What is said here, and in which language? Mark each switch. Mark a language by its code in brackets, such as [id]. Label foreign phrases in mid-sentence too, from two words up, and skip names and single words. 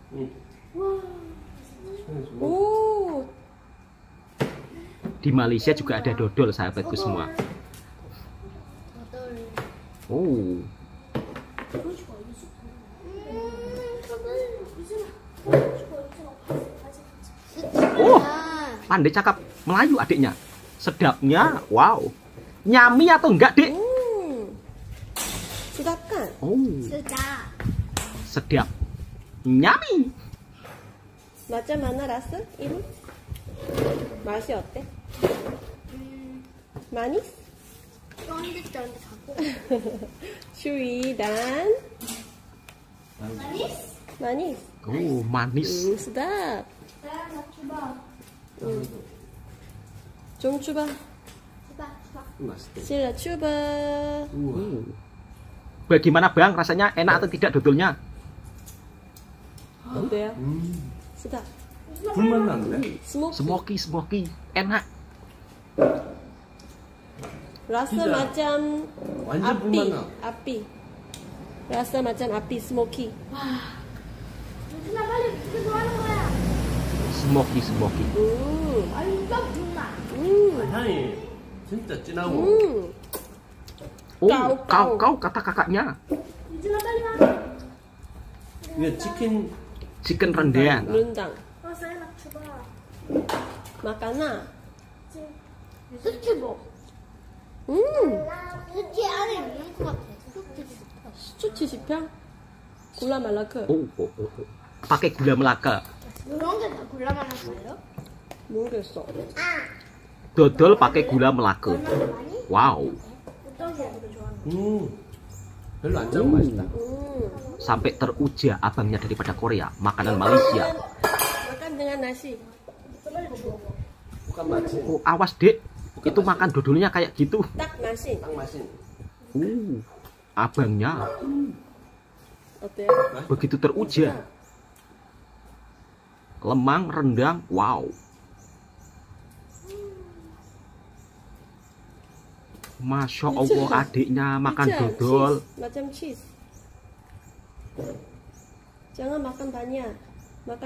[ms] Oh, Di Malaysia juga ada dodol sahabatku semua. Oh, pandai cakap Melayu adiknya. [id] Sedapnya, wow. Nyami atau enggak, Dik? [ms] sedap kan? Oh, sedap. sedap. Nyami. Macam mana rasa ini? [ko] 맛이 어때? [ms] manis? [ko] 쫀득쫀득하고. [ms] chewy dan manis? manis. Oh, manis. sedap. [id] Saya mau coba. [ko] 좀 [id] coba. Coba, coba. [ko] 맛있대. [ms] Sila coba. [id] Bagaimana Bang rasanya, enak atau tidak dodolnya? [ko] 어때요? sedap. 불맛 나는데? [ms] smoky. Smoky, enak. rasa [ko] 진짜 [ms] macam [ko] 완전 [ms] api. [ko] 불맛 나. [ms] api. rasa macam api smoky. [ko] 유준아 빨리 이거 뭐 하는 거야? Smoky. 완전 불맛. 향이 진짜 진하고. Oh, [ms] Kau. kau kata kakaknya. [ko] 유준아 빨리 와. 이게 [en] Chicken rendang. [ko] 른당. [ms] saya nak coba. makanan. [ko] 수치복. 수치 안에 있는 것 같아. 수치 지평? [ms] gula Melaka. Oh. Pakai gula Melaka. [ko] 이런 게 다 골라만했어요? 모르겠어. [ms] Dodol pakai gula Melaka. [ko] 많이? Wow. 어떤 게 제일 좋아하는 별로 안 짜고 맛있다. [ms] Sampai teruja abangnya daripada Korea, makanan Malaysia. makan dengan nasi. bukan 맛이. Oh, awas Dek. [id] Itu makan dodolnya kayak gitu. [ms] tak nasi. [ko] 딱 맛이. [ms] Abangnya [ko] 어때요? [ms] begitu teruja. Lemang, rendang, wow. Masya Allah, adiknya makan Lucu, dodol. cheese. macam cheese. Jangan makan banyak.